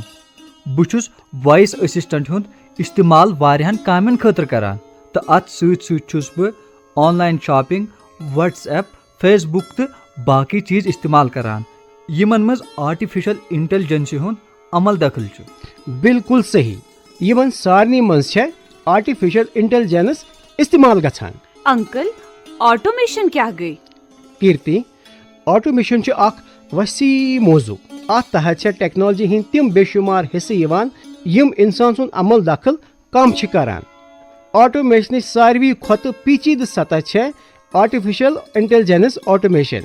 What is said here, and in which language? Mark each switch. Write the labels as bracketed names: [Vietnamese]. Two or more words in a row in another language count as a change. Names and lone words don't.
[Kashmiri] بہٕ چھُس وائس اسسٹنٹ ہُنٛد استعمال واریاہن کامٮ۪ن خٲطرٕ کران تہٕ اتھ سۭتۍ سۭتۍ چھُس بہٕ [English] online shopping, [Kashmiri] وٹس ایپ، فیس بک تہٕ باقٕے چیٖز استعمال کران یِمن منٛز [English] artificial intelligence [Kashmiri] ہُنٛد عمل دخل چھُ. بالکل صحیح. یِمن سارنٕے منٛز چھےٚ [English] artificial intelligence [Kashmiri] استعمال گژھان. انکل آٹومیشن کیا گئی؟ کیرتی آٹومیشن چھُ اکھ وسیع موضوع. اتھ تحت چھےٚ ٹیکنالوجی ہٕنٛدۍ تِم بے شُمار حصہٕ یِوان یِم انسان سُنٛد عمل دخل کم چھِ کران. آٹومیشنٕچ ساروی کھۄتہٕ پیچیدٕ سطح چھےٚ [English] artificial intelligence automation.